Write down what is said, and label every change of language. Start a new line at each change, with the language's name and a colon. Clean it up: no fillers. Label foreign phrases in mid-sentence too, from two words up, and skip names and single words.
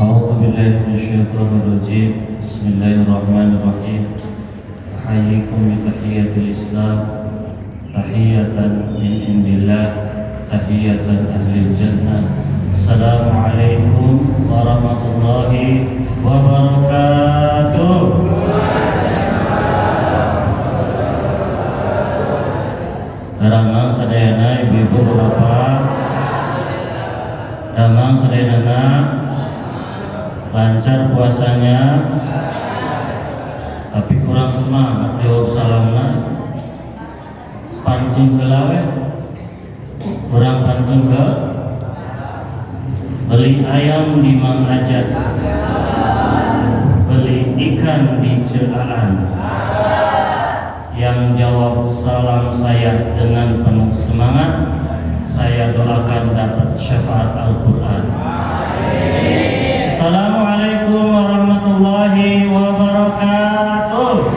Arabic: أعوذ بالله من الشيطان الرجيم. بسم الله الرحمن الرحيم. أحييكم بتحية الإسلام، تحية من عند الله، تحية أهل الجنة. السلام عليكم ورحمة الله وبركاته.
Sundanese: Daramang sadayana
Indonesian: ibu-ibu bapak,
Sundanese: damang sadayana
Indonesian: lancar puasanya, tapi kurang semangat
Sundanese: jawab salamna. Pantun heula we, kurang pantun heula.
Indonesian: Beli ayam di Mang Ajat, beli ikan di Celaan. Yang jawab salam saya dengan penuh semangat, saya doakan dapat syafaat Al-Quran.
Arabic: السلام عليكم ورحمة الله وبركاته.